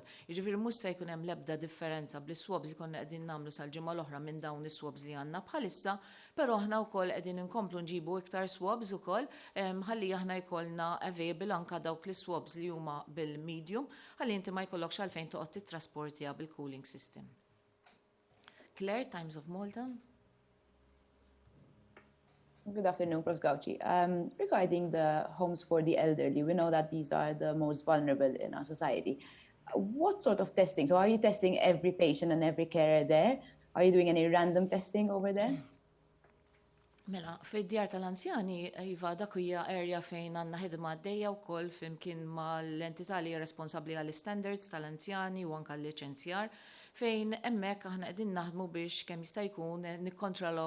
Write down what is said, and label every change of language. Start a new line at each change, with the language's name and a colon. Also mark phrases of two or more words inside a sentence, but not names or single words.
Maltese: Jiġifieri mhux se jkun hemm l-ebda differenza bl-swabs li konna qegħdin nagħmlu sal-ġimgħa l-oħra minn dawn is-swabs li għandna bħalissa, però aħna wkoll qegħdin inkomplu nġibu iktar swabs ukoll ħalli aħna jkollna available anke dawk l-swabs li huma bil-medium ħalli inti ma jkollokx għalfejn toqgħod tittrasportiha bil-
English: cooling system. Claire, Times of Malta. Good afternoon, Prof. Gauci. Regarding the homes for the elderly, we know that these are the most vulnerable in our society. What sort of testing? So are you testing every patient and every carer there? Are you doing any random testing over there?
Maltese: Mela, fid-djar tal-anzjani, iva dak hija area fejn għandna ħidma għaddejja wkoll flimkien mal-entità li hija responsabbli għall-standards tal-anzjani u anke għall-liċenzjar fejn hemmhekk aħna qegħdin naħdmu biex kemm jista' jkun nikkontrollaw